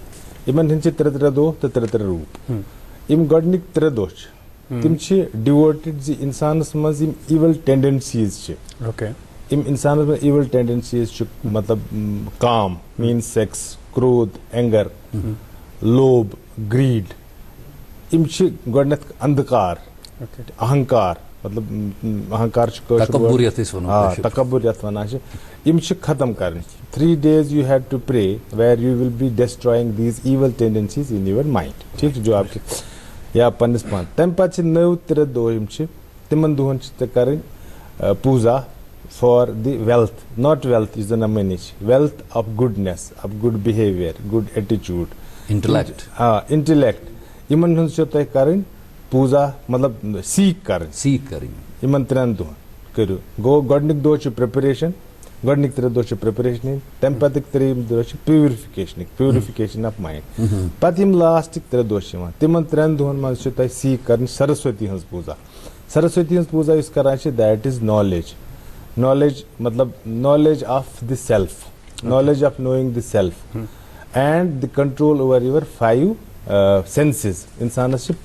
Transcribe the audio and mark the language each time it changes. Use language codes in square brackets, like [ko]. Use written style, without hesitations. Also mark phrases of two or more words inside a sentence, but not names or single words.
[ks] یِمن ہٕنٛدۍ چھِ 3 دۄہ تہٕ 3 روٗپ یِم گۄڈنِکۍ 3 دۄہ چھِ تِم چھِ ڈِووٹِڈ زِ انسانس منٛز یِم [en] evil tendencies [ks] چھِ یِم انسانس منٛز [en] evil tendencies [ks] چھِ مطلب کام میٖنٕز سیٚکس کرٛود اینگر لوب گریٖڈ یِم چھِ گۄڈنیتھ اندھکار اہنکار مطلب اہنکار چھُ تکبُر یتھ ونان چھِ یِم چھِ ختم کرٕنۍ [en] 3 days you have to pray where you will be destroying these evil tendencies in your mind [ks] ٹھیٖک چھُ جواب کہِ یا پننِس پانس تمہِ پتہٕ چھِ 9 3 دۄہ یِم چھِ تِمن دۄہن چھِ ژےٚ کرٕنۍ پوٗزا [en] for the wealth not wealth [ks] یُس زن منیچ [en] wealth of goodness of good behaviour good attitude intellect [ks] یِمن ہٕنٛز چھو تۄہہِ کرٕنۍ پوٗزا مطلب سیٖک کرٕنۍ یِمن 3 دۄہن کٔرِو گوٚو گۄڈنیُک دۄہ چھُ پریپریشن گۄڈنِکۍ 3 دۄہ چھِ پریپریشن ہٕنٛدۍ تمہِ پتٕکۍ 3 دۄہ چھِ [en] purification of mind [ks] پتہٕ یِم لاسٹٕکۍ 3 دۄہ چھِ یِوان تِمن 3 دۄہن منٛز چھِ تۄہہِ سیٖک کرٕنۍ سرسوتی ہٕنٛز پوٗزا سرسوتی ہٕنٛز پوٗزا یُس کران چھِ [en] that is knowledge [ks] مطلب [en] knowledge of the self knowledge of knowing the self and the control over your 5 senses [ks] انسانس چھِ